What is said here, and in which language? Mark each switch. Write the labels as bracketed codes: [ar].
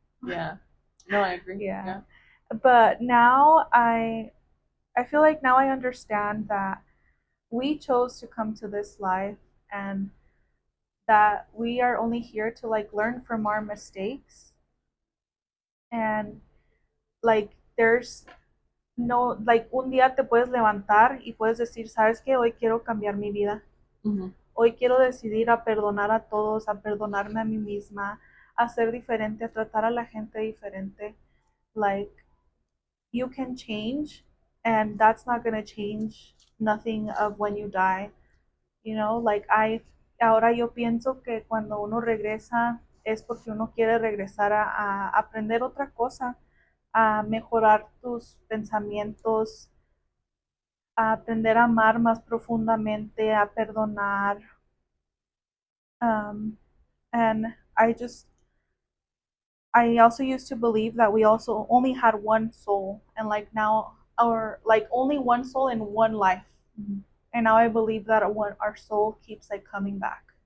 [en] Yeah. No, I agree. Yeah. But now I feel like now I understand that we chose to come to this life and that we are only here to like learn from our mistakes. And like there's no, like [es] un día te puedes levantar y puedes decir, ¿sabes qué? Hoy quiero cambiar mi vida. Hoy quiero decidir a perdonar a todos, a perdonarme a mí misma, a ser diferente, a tratar a la gente diferente. [en] Like, you can change, and that's not going to change nothing of when you die. You know, like [es] ahora yo pienso que cuando uno regresa es porque uno quiere regresar a aprender otra cosa, a mejorar tus pensamientos, a aprender a amar más profundamente, a perdonar. [en] And I also used to believe that we also only had one soul, and like now, or like only one soul in one life. Mm-hmm. And now I believe that our soul keeps like coming back.